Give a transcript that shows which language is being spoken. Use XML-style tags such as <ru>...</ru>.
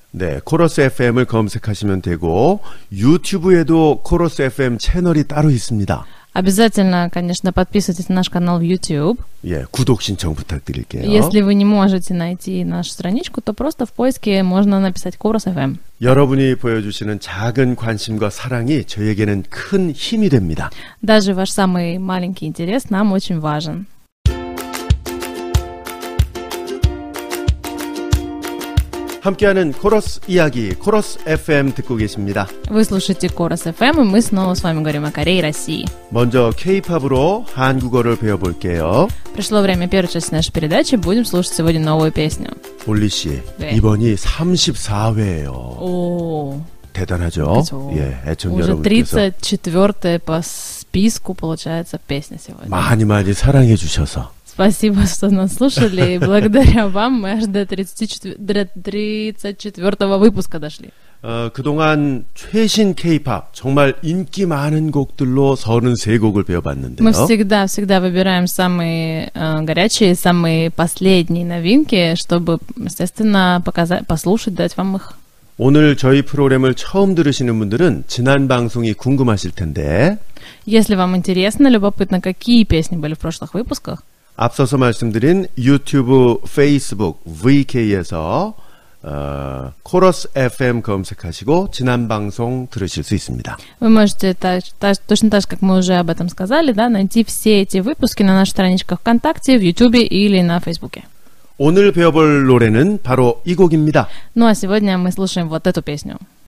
<ko>네, 코러스 FM을 검색하시면 되고 유튜브에도 코러스 FM 채널이 따로 있습니다.</ko> <ru>Обязательно, конечно, подписывайтесь на наш канал в YouTube.</ru> <ko>예, 구독 신청 부탁드릴게요.</ko> <ru>Если вы не можете найти нашу страничку, то просто в поиске можно написать Корус FM.</ru> <ko>여러분이 보여주시는 작은 관심과 사랑이 저에게는 큰 힘이 됩니다.</ko> <ru>Даже ваш самый маленький интерес нам очень важен.</ru> <ko>함께하는 코러스 이야기, 코러스 FM 듣고 계십니다.</ko> <ru>Вы слушаете Корус FM, и мы снова с вами говорим о Корее и России.</ru> <ko>먼저 K-팝으로 한국어를 배워볼게요.</ko> <ru>Пришло время первой части нашей передачи, будем слушать сегодня новую песню.</ru> <ko>올리 씨, 네. 이번이 34회예요. О, 대단하죠? 그렇죠. 예, 애청자</ko> <ru>уже</ru> <ko>여러분께서</ko> <ru>34-я по списку получается песня сегодня.</ru> <ko>많이 사랑해 주셔서</ko> <ru>Спасибо, что нас слушали, и благодаря вам мы аж до 34-го выпуска дошли.</ru> <ko>그동안 최신 K-팝 정말 인기 많은 곡들로 33곡을 배워봤는데요.</ko> <ru>Мы всегда выбираем самые горячие, самые последние новинки, чтобы, естественно, послушать, дать вам их.</ru> <ko>오늘 저희 프로그램을 처음 들으시는 분들은 지난 방송이 궁금하실 텐데</ko> <ru>Если вам интересно, любопытно, какие песни были в прошлых выпусках,</ru> <ko>앞서서 말씀드린 유튜브, 페이스북, VK에서 코러스 FM 검색하시고 지난 방송 들으실 수 있습니다.</ko> <ru>вы можете точно так же, как мы уже об этом сказали, да, найти все эти выпуски на наших страничках ВКонтакте, в Ютубе или на Фейсбуке.</ru> <ko>오늘 배워볼 노래는 바로 이 곡입니다.</ko> <ru>Ну а сегодня мы слушаем вот эту песню.</ru>